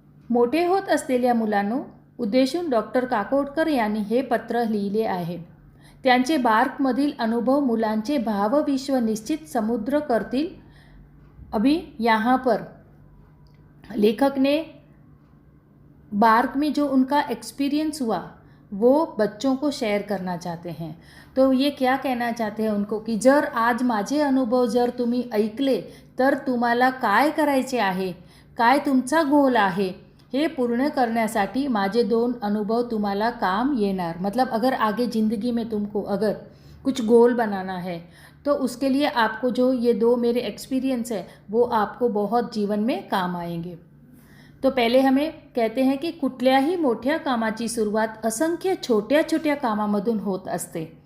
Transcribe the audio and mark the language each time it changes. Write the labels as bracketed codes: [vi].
[mr] मोठे होत असलेल्या मुलांनो उद्देशून डॉक्टर काकोडकर यांनी हे पत्र लिहिले आहे। त्यांचे बार्कमधील अनुभव मुलांचे भावविश्व निश्चित समुद्र करतील। [hi] अभी यहाँ पर लेखक ने बार्क में जो उनका एक्सपीरियंस हुआ वो बच्चों को शेयर करना चाहते हैं। तो ये क्या कहना चाहते हैं उनको की [mr] जर आज माझे अनुभव जर तुम्ही ऐकले तर तुम्हाला काय करायचे आहे, काय तुमचा गोल आहे, हे पूर्ण करण्यासाठी माझे 2 अनुभव तुम्हाला काम येणार। [hi] मतलब अगर आगे ज़िंदगी में तुमको अगर कुछ गोल बनाना है तो उसके लिए आपको जो ये 2 मेरे एक्सपीरियंस है वो आपको बहुत जीवन में काम आएंगे। तो पहले हमें कहते हैं की [mr] कुठल्याही मोठ्या कामाची सुरुवात असंख्य छोट्या छोट्या कामामधून होत असते।